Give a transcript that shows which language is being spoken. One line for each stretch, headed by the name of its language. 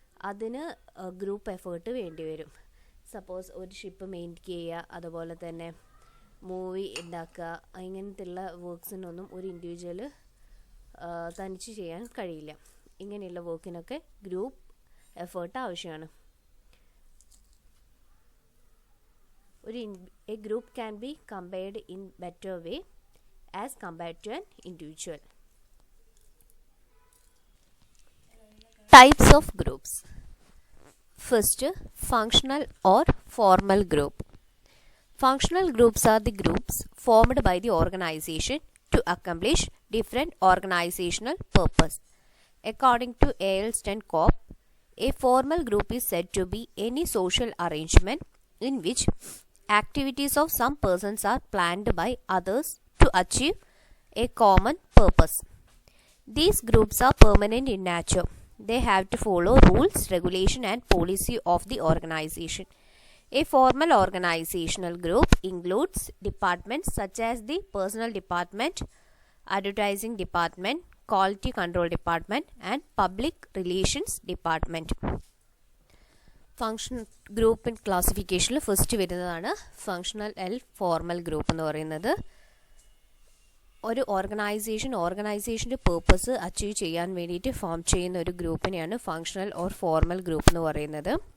Malayalam: അതിന് group effort വേണ്ടി വരും. സപ്പോസ് ഒരു ഷിപ്പ് മെയിൻറ്റെയിൻ ചെയ്യുക, അതുപോലെ തന്നെ മൂവി ഉണ്ടാക്കുക, ഇങ്ങനത്തെയുള്ള വർക്ക്സിനൊന്നും ഒരു ഇൻഡിവിജ്വൽ തനിച്ച് ചെയ്യാൻ കഴിയില്ല. ഇങ്ങനെയുള്ള വർക്കിനൊക്കെ ഗ്രൂപ്പ് എഫേർട്ട് ആവശ്യമാണ്.
English: A group can be compared in better way as compared to an individual. Types of groups. First, functional or formal group. Functional groups are the groups formed by the organization to accomplish different organizational purpose. According to A.L. Sten-Kopp, a formal group is said to be any social arrangement in which activities of some persons are planned by others to achieve a common purpose. These groups are permanent in nature. They have to follow rules, regulation, and policy of the organization. A formal organizational group includes departments such as the personnel department, advertising department, quality control department, and public relations department.
Malayalam: Function group ക്ലാസിഫിക്കേഷനിൽ first വരുന്നതാണ് functional formal group എന്ന് പറയുന്നത്. ഒരു ഓർഗനൈസേഷൻ്റെ purpose achieve ചെയ്യാൻ വേണ്ടിയിട്ട് form ചെയ്യുന്ന ഒരു ഗ്രൂപ്പിനെയാണ് functional or formal group എന്ന് പറയുന്നത്.